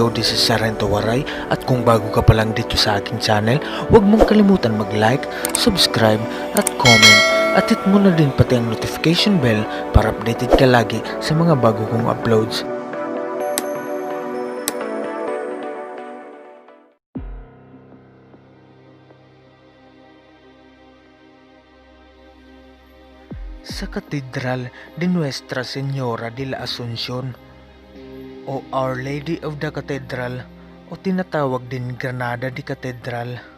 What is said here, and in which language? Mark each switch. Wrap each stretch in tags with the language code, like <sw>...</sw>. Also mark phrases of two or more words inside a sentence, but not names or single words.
<en>This is</en> <tl>Sarento Waray at kung bago ka pa lang dito sa aking channel, huwag mong kalimutan mag-like, subscribe at comment at hit mo na din pati ang</tl> <en>notification bell</en> <tl>para updated ka lagi sa mga bago kong uploads. Sa Katedral de Nuestra Señora de la Asunción o Our Lady of the Cathedral o tinatawag din Granada Cathedral</tl>